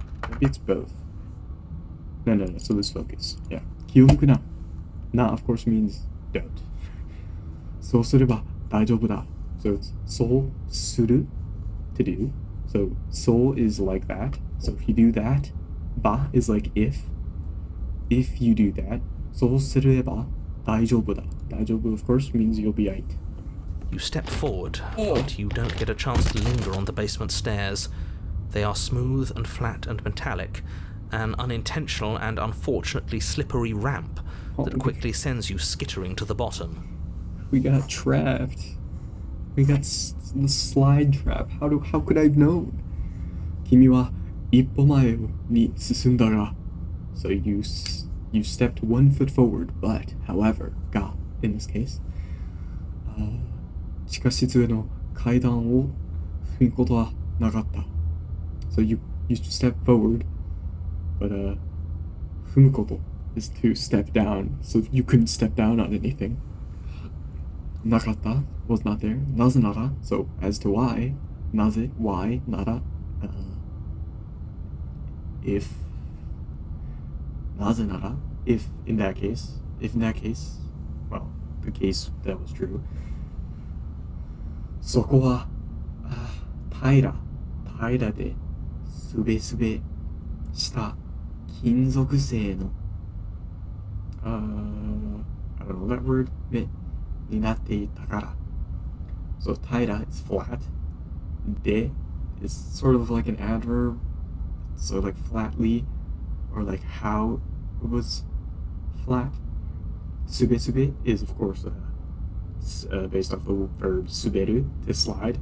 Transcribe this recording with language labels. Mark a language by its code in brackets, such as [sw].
[en] Maybe it's both. No, so lose focus. Yeah. [ja] 気を抜くな. [en] Na, of course, means don't. [ja] そうすれば大丈夫だ. [en] So it's そうする, to do. So そう is like that. So if you do that, ba is like if. If you do that, [ja] そうすれば大丈夫だ. [en] 大丈夫, of course, means you'll be right. You step forward, but you don't get a chance to linger on the basement stairs. They are smooth and flat and metallic, an unintentional and unfortunately slippery ramp that quickly sends you skittering to the bottom. We got trapped. We got the slide trap. How could I have known? [ja] 君は一歩前に進んだが. [en] So you stepped 1 foot forward, but, however, が in this case, [ja] 地下室への階段を踏むことはなかった. [en] So you step forward, but 踏むこと is to step down. So you couldn't step down on anything. なかった was not there. なぜなら so as to why, なぜ why なら if なぜなら if in that case, well, the case that was true. [ja] そこは平らですべすべした金属製の [en] I don't know that word [ja] になっていたから. [en] So 平ら is flat. で is sort of like an adverb. So like flatly or like how it was flat. すべすべ is of course based off the verb suberu, to slide.